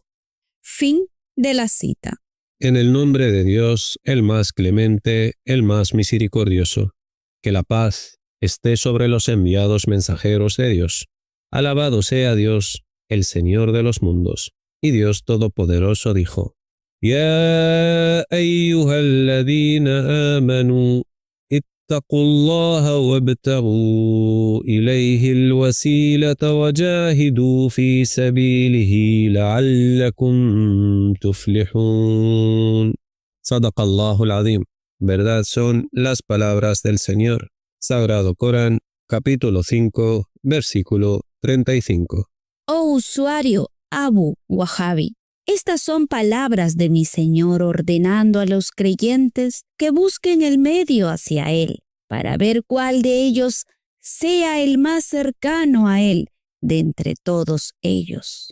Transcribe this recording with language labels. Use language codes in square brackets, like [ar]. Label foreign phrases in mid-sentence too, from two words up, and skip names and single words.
[es] Fin de la cita. En el nombre de Dios, el más clemente, el más misericordioso. Que la paz esté sobre los enviados mensajeros de Dios. Alabado sea Dios, el Señor de los mundos. Y Dios Todopoderoso dijo: [ar] يا أيها الذين آمنوا اتقوا الله وابتغوا إليه الوسيلة وجاهدوا في سبيله لعلكم تفلحون. صدق الله العظيم. [es] Verdad son las palabras del Señor. Sagrado Corán, capítulo 5, versículo 35. Oh usuario Abu Wahabi, estas son palabras de mi Señor ordenando a los creyentes que busquen el medio hacia Él, para ver cuál de ellos sea el más cercano a Él de entre todos ellos.